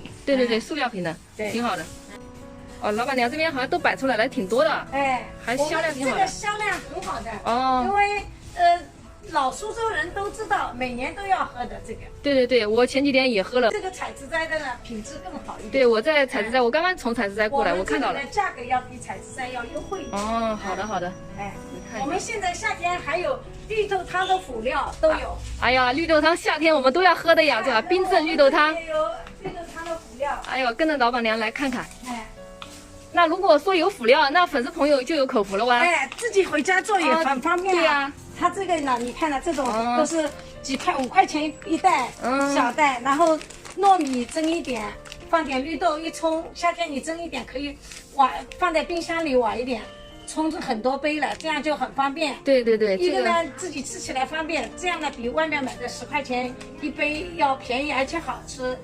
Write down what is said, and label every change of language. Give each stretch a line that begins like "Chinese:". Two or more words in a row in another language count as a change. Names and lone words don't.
Chinese: 對對對，塑料瓶的，挺好的。哦，老闆娘這邊好像都擺出來了，挺多的，哎，還銷量挺好的。這個銷量很好的哦，因為老蘇州人都知道，每年都要喝的這個。對對對，我前幾天也喝了。這個採汁摘的呢，品質更好一點。對，我在採汁摘，我剛剛從採汁摘過來，我看到了。價格要比採汁摘要優惠一點。哦，好的好的。哎，我們現在夏天還有綠豆湯的輔料都有。哎呀，綠豆湯夏天我們都要喝的呀，是吧？冰鎮綠豆湯。有綠豆湯的輔料。哎呦，跟着老闆娘來看看。哎，那如果說有輔料，那粉絲朋友就有口福了哇。哎，自己回家做也很方便。對呀。它這個呢，你看了這種都是5塊錢一袋，小袋，然後糯米蒸一點，放點綠豆一沖，夏天你蒸一點可以放在冰箱裡晚一點，沖很多杯了，這樣就很方便。對對對，一個呢自己吃起來方便，這樣呢比外面買的10塊錢一杯要便宜而且好吃。